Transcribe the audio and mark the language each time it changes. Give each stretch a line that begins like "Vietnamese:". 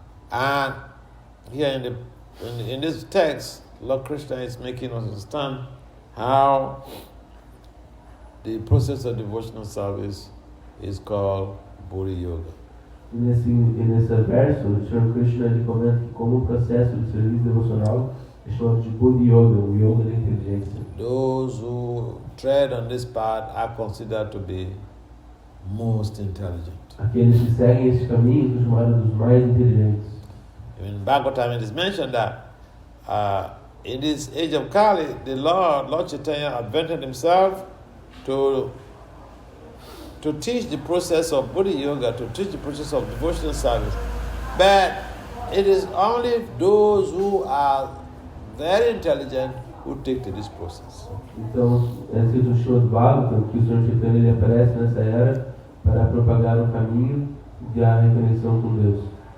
English: And here in this text, Lord Krishna is making us understand how the process of devotional service is called Buddha Yoga.
Portuguese: E nesse verso, o Sr. Krishna ele comenta que como um processo de serviço devocional é chamado de Buddhi Yoga, o yoga da inteligência.
English: Those who tread on this path are considered to be most intelligent.
Portuguese: Aqueles que seguem esse caminho são chamados dos mais inteligentes.
English: In Bhagavatam it is mentioned that in this age of Kali, the Lord Chaitanya invented himself to teach the process of Buddha Yoga, to teach the process of devotional service. But it is only those who are very intelligent who take to this process.
Portuguese: Então, é escrito no Srimad Bhagavatam que o Sr. Chaitanya ele aparece nessa era para propagar o caminho da reconexão com Deus.